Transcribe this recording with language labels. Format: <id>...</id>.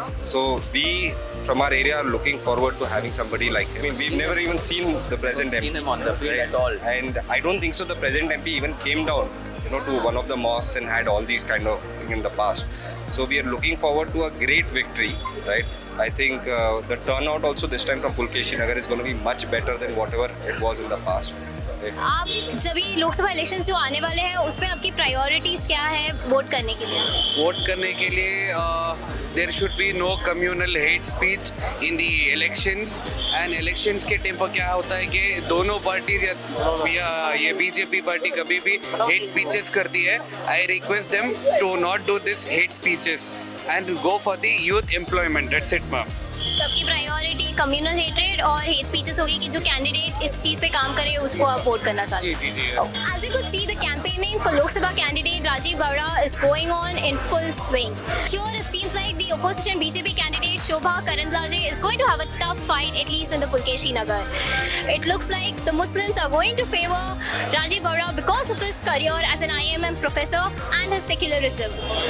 <en>So we from our area are looking forward to having somebody like him. I mean, we've never even seen the present MP. Seen him on the field at all. And I don't think so the present MP even came down to one of the mosques and had all these kind of things in the past. So we are looking forward to a great victory, right? I think the turnout also this time from Pulkeshi Nagar is going to be much better than whatever it was in the past.</en> <hi>आप जब ये Lok Sabha elections जो आने वाले हैं उसमें आपकी priorities क्या है वोट करने के लिए? वोट करने के लिए</hi> <en>There should be no communal hate speech in the elections.</en> <hi>And elections के टाइम पर क्या होता है कि दोनों पार्टीज या ये बीजेपी पार्टी कभी भी हेट स्पीचेस करती है.</hi> <en>I request them to not do this hate speeches and go for the youth employment. That's it ma'am.</en> <hi>सबकी प्रायोरिटी कम्युनल हेट्रेड और हेट स्पीचेस होगी कि जो कैंडिडेट इस चीज पे काम करे उसको आप वोट करना चाहते हैं.</hi> <en>As you could see, the campaigning for Lok Sabha candidate Rajiv Gowda is going on in full swing. Here it seems like the opposition BJP candidate Shobha Karandlaje is going to have a tough fight, at least in the Pulkeshi Nagar. It looks like the Muslims are going to favor Rajiv Gowda because of his career as an IMM professor and his secularism.</en>